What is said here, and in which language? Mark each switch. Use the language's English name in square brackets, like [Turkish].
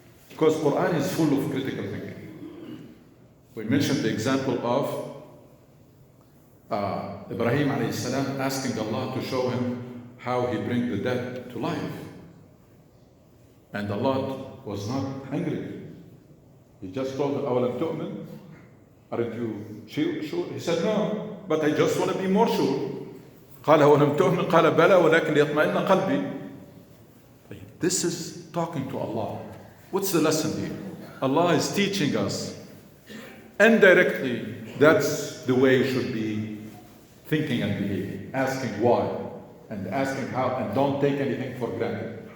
[English] Because Quran is full of critical thinking. We mentioned the example of Ibrahim alayhi salam asking Allah to show him how he brings the dead to life. And Allah was not angry. He just told him, [Arabic] أَوَلَمْ تُؤْمِنْ? [English] Aren't you sure? He said, no, but I just want to be more sure. [Arabic] قال أَوَلَمْ تُؤْمِنْ قال بلى ولكن ليطمئن قلبي. [English] This is talking to Allah. What's the lesson here? Allah is teaching us indirectly that's the way you should be thinking and behaving. Asking why and asking how, and don't take anything for granted.